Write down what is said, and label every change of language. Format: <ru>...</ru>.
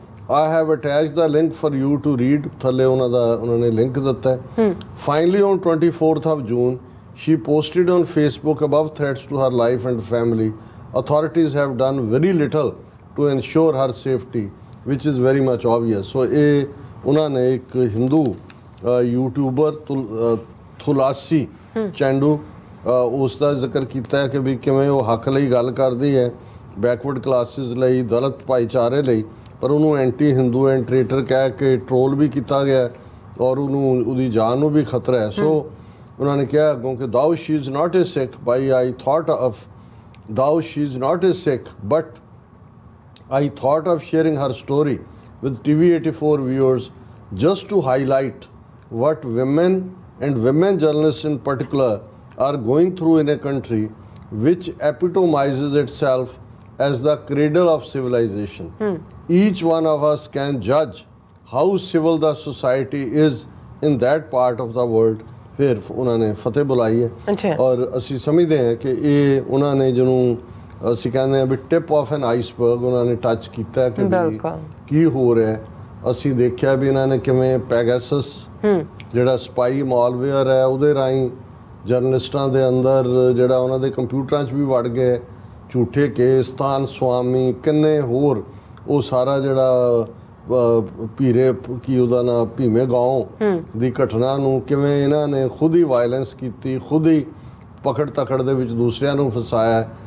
<en>I have attached the link for you to read.</en> <pa>ਥੱਲੇ ਉਹਨਾਂ ਨੇ ਲਿੰਕ ਦਿੱਤਾ ਹੈ।</pa> <en>Finally, on 24th of June, she posted on Facebook above threats to her life and family. Authorities have done very little to ensure her safety, which is very much obvious.</en> <pa>So ਇਹ ਉਹਨਾਂ ਨੇ ਇੱਕ Hindu YouTuber ਤੁਲਸੀ ਚੰਦੂ ਉਸ ਦਾ ਜ਼ਿਕਰ ਕੀਤਾ ਹੈ ਕਿ ਵੀ ਕਿਵੇਂ ਉਹ ਹੱਕ ਲਈ ਗੱਲ ਕਰਦੀ ਹੈ, ਬੈਕਵਰਡ ਕਲਾਸਿਸ ਲਈ, ਦਲਿਤ ਭਾਈਚਾਰੇ ਲਈ, ਪਰ ਉਹਨੂੰ ਐਂਟੀ ਹਿੰਦੂ ਐਂਡ ਟ੍ਰੇਟਰ ਕਹਿ ਕੇ ਟਰੋਲ ਵੀ ਕੀਤਾ ਗਿਆ ਔਰ ਉਹਦੀ ਜਾਨ ਨੂੰ ਵੀ ਖਤਰਾ ਹੈ। ਸੋ ਉਹਨਾਂ ਨੇ ਕਿਹਾ ਅੱਗੋਂ ਕਿ</pa> <en>thou she is not a Sikh, by I thought of thou she is not a Sikh, but I thought of sharing her story with TV84 viewers just to highlight what women and women journalists in particular are going through in a country which epitomizes itself as the cradle of civilization. Each one of us can judge how civil the society is in that part of the world.</en> <pa>ਫਿਰ ਉਹਨਾਂ ਨੇ ਫਤਿਹ ਬੁਲਾਈ ਹੈ ਔਰ ਅਸੀਂ ਸਮਝਦੇ ਹਾਂ ਕਿ ਇਹ ਉਹਨਾਂ ਨੇ ਜਿਹਨੂੰ ਅਸੀਂ ਕਹਿੰਦੇ ਹਾਂ ਵੀ</pa> <en>tip of an iceberg</en> <pa>ਉਹਨਾਂ ਨੇ ਟੱਚ ਕੀਤਾ ਕਿ ਕੀ ਹੋ ਰਿਹਾ। ਅਸੀਂ ਦੇਖਿਆ ਵੀ ਇਹਨਾਂ ਨੇ ਕਿਵੇਂ ਪੈਗਾਸਸ ਜਿਹੜਾ ਸਪਾਈ ਮਾਲਵੇਅਰ ਹੈ ਉਹਦੇ ਰਾਹੀਂ ਜਰਨਲਿਸਟਾਂ ਦੇ ਅੰਦਰ ਜਿਹੜਾ ਉਹਨਾਂ ਦੇ ਕੰਪਿਊਟਰਾਂ 'ਚ ਵੀ ਵੜ ਗਏ, ਝੂਠੇ ਕੇਸ, ਸਥਾਨ ਸਵਾਮੀ, ਕਿੰਨੇ ਹੋਰ ਉਹ ਸਾਰਾ ਜਿਹੜਾ ਭੀਰੇ ਕੀ ਉਹਦਾ ਨਾਂ ਭੀਮੇ ਗਾਉਂ ਦੀ ਘਟਨਾ ਨੂੰ ਕਿਵੇਂ ਇਹਨਾਂ ਨੇ ਖੁਦ ਹੀ ਵਾਇਲੈਂਸ ਕੀਤੀ, ਖੁਦ ਹੀ ਪਕੜ ਤਕੜ ਦੇ ਵਿੱਚ ਦੂਸਰਿਆਂ ਨੂੰ ਫਸਾਇਆ।</pa>